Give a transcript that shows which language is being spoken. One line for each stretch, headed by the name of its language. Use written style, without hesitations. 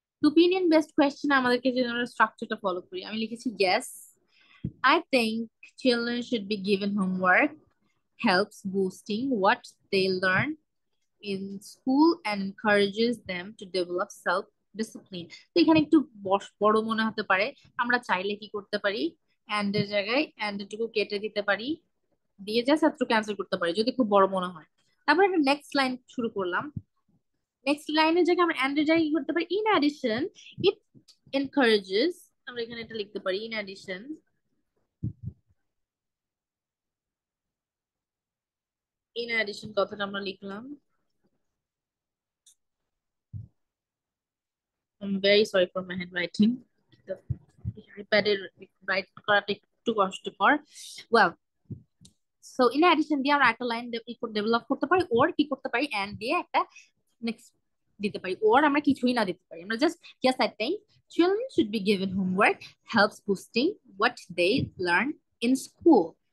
English: Opinion based question
Bangla: আমাদেরকে যে আমরা স্ট্রাকচারটা ফলো করি, আমি লিখেছি
English: yes, I think children should be given homework, helps boosting what they learn in school and encourages them to develop self discipline.
Bangla: তো এখানে একটু বড় মনে হতে পারে, আমরা চাইলে কি করতে পারি, এন্ড এর জায়গায় এন্ড টুকু কেটে দিতে পারি, দিয়ে যা ছাত্র ক্যান্সেল করতে পারি যদি খুব বড় মনে হয়। তারপর একটা নেক্সট লাইন শুরু করলাম, নেক্সট লাইনের জায়গায় আমরা এন্ড এর জায়গায় কি করতে পারি, ইন অ্যাডিশন ইট এনকারেজেস, আমরা এখানে এটা লিখতে পারি ইন অ্যাডিশন, কথাটা আমরা লিখলাম।
English: I'm very sorry for my handwriting.
Bangla: The iPad এর রাইট করাটা একটু কষ্টকর। Well, so in addition দিয়ে আমরা একটা লাইন ডেভেলপ করতে পারি, ওর কি করতে পারি, এন্ড দিয়ে একটা নেক্সট দিতে পারি, ওর আমরা কিছুই না দিতে পারি, আমরা just
English: yes I think children should be given homework, helps boosting what they learn in school.